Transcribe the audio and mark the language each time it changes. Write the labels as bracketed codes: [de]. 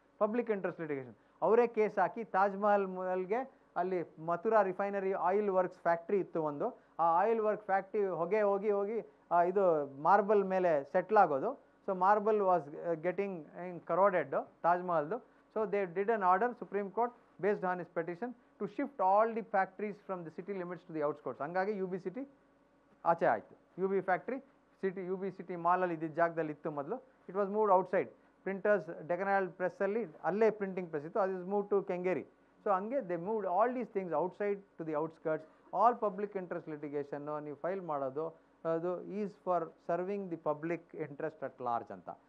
[kn] Public interest litigation ಅವರೇ case ಹಾಕಿ ತಾಜ್ ಮಹಲ್ಗೆ ಅಲ್ಲಿ Mathura refinery oil works factory ಇತ್ತು ಒಂದು. ಆ ಆಯಿಲ್ ವರ್ಕ್ ಫ್ಯಾಕ್ಟ್ರಿ ಹೊಗೆ ಹೋಗಿ ಇದು ಮಾರ್ಬಲ್ ಮೇಲೆ ಸೆಟ್ಲ್ ಆಗೋದು. [en] So marble was getting corroded ತಾಜ್ ಮಹಲ್ದು. So they did an order supreme court based on his petition to shift all the factories from the city limits to the outskirts. [kn] ಹಂಗಾಗಿ you B city ಆಚೆ ಆಯಿತು. You B factory you B city ಮಾಲಲ್ಲಿ ಇದ್ದಿದ್ದ ಜಾಗದಲ್ಲಿ ಇತ್ತು ಮೊದಲು. [en] It was moved outside. [kn] Printers Deccan ಪ್ರೆಸ್ಸಲ್ಲಿ ಅಲ್ಲೇ printing press ಇತ್ತು, ಅದು is move to Kengeri. [en] So ಹಂಗೆ they moved all these things outside to the outskirts. All public interest litigation [kn] ನೀವು ಫೈಲ್ ಮಾಡೋದು ಅದು [en] Is for serving the public interest at large ಅಂತ.